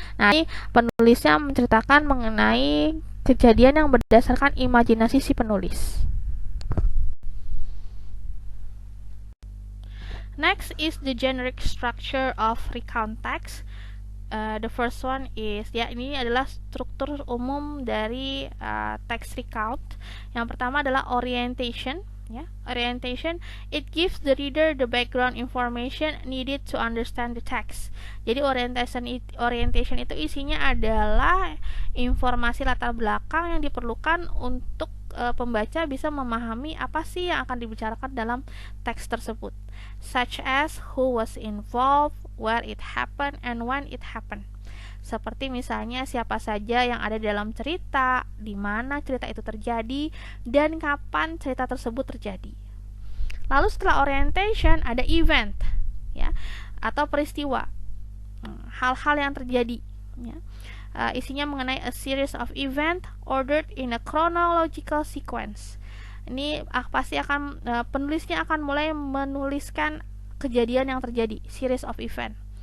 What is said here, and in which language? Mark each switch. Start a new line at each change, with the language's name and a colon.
Indonesian: Nah, ini penulisnya menceritakan mengenai kejadian yang berdasarkan imajinasi si penulis.
English: Next is the generic structure of recount text. The first one is,
Indonesian: ya, ini adalah struktur umum dari text recount. Yang pertama adalah orientation.
English: Ya, orientation, it gives the reader the background information needed to understand the text.
Indonesian: Jadi orientation itu isinya adalah informasi latar belakang yang diperlukan untuk pembaca bisa memahami apa sih yang akan dibicarakan dalam teks tersebut,
English: such as who was involved, where it happened,
Indonesian: and when it happened. Seperti misalnya siapa saja yang ada dalam cerita, di mana cerita itu terjadi, dan kapan cerita tersebut terjadi. Lalu setelah orientation ada event, ya, atau peristiwa, hal-hal yang terjadi, ya. Isinya mengenai
English: a series of event ordered in a chronological sequence.
Indonesian: Ini pasti akan penulisnya akan mulai menuliskan kejadian yang terjadi, series of event.